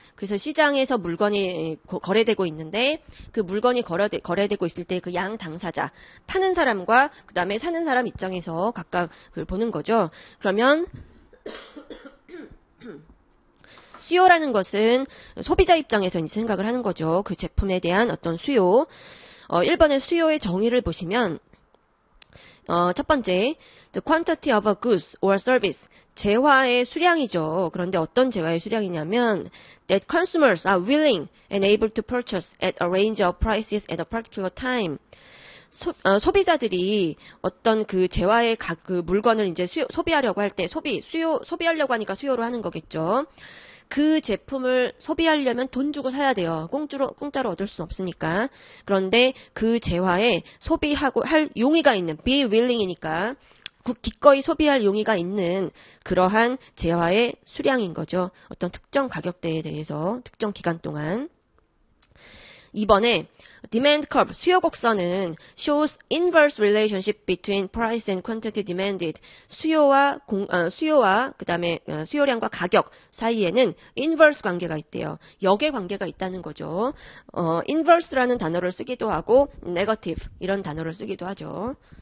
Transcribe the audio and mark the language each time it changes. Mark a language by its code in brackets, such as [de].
[ko] 그래서 시장에서 물건이 거래되고 있는데 그 물건이 거래되고 있을 때 그 양 당사자 파는 사람과 그 다음에 사는 사람 입장에서 각각 그걸 보는 거죠. 그러면 수요라는 것은 소비자 입장에서 이제 생각을 하는 거죠. 그 제품에 대한 어떤 수요. 1번의 수요의 정의를 보시면 첫 번째, [en] the quantity of a goods or service. [ko] 재화의 수량이죠. 그런데 어떤 재화의 수량이냐면 [en] that consumers are willing and able to purchase at a range of prices at a particular time. [ko] 소비자들이 어떤 그 재화의 그 물건을 이제 소비하려고 할 때 소비하려고 하니까 수요로 하는 거겠죠. 그 제품을 소비하려면 돈 주고 사야 돼요. 공짜로 얻을 수는 없으니까. 그런데 그 재화에 소비하고 할 용의가 있는 be willing이니까 기꺼이 소비할 용의가 있는 그러한 재화의 수량인 거죠. 어떤 특정 가격대에 대해서 특정 기간 동안. [en] 2번에 demand curve, [ko] 수요 곡선은 [en] shows inverse relationship between price and quantity demanded. [ko] 수요와 그다음에 수요량과 가격 사이에는 inverse 관계가 있대요. 역의 관계가 있다는 거죠. inverse라는 단어를 쓰기도 하고 negative 이런 단어를 쓰기도 하죠.